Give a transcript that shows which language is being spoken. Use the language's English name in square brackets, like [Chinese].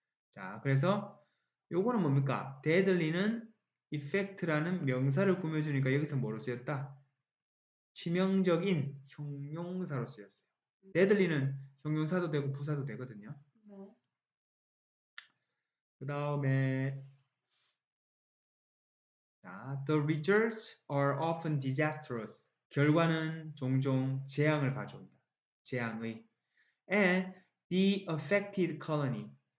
[Korean] 자, 그래서 요거는 뭡니까? deadly는 effect라는 명사를 꾸며주니까 여기서 뭐로 쓰였다? 치명적인 형용사로 쓰였어요. deadly는 형용사도 되고 부사도 되거든요. 그 다음에 [English] 자, the results are often disastrous. [Korean] 결과는 종종 재앙을 가져온다. 재앙의. [English] And the affected colony.